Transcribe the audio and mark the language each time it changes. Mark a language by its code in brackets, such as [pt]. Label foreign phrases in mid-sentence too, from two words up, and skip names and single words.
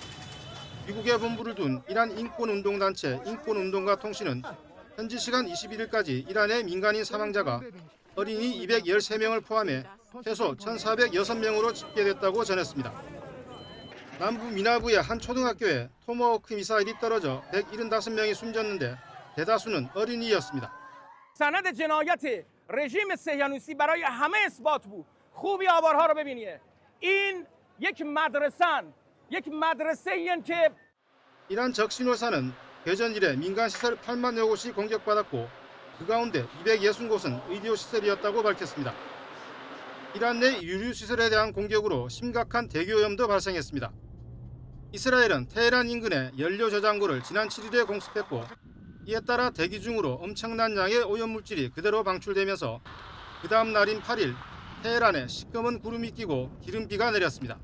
[ko] 미국의 본부를 둔 이란 인권운동단체 인권운동가 통신은 현지 시간 21일까지 이란의 민간인 사망자가 어린이 213명을 포함해 최소 1,406명으로 집계됐다고 전했습니다. 남부 미나부의 한 초등학교에 토마호크 미사일이 떨어져 175명이 숨졌는데 대다수는 어린이였습니다. [fa] سند جنایت رژیم صهیونیستی برای همه اثبات بود. خوبی آوارها رو ببینید. این یک مدرسه‌این که [ko] 이란 적신호사는 개전 이래 민간 시설 8만여 곳이 공격받았고 그 가운데 260곳은 의료 시설이었다고 밝혔습니다. 이란 내 유류 시설에 대한 공격으로 심각한 대기오염도 발생했습니다. 이스라엘은 테헤란 인근의 연료 저장고를 지난 7일에 공습했고 이에 따라 대기 중으로 엄청난 양의 오염물질이 그대로 방출되면서 그 다음 날인 8일 테헤란에 시꺼먼 구름이 끼고 기름비가 내렸습니다.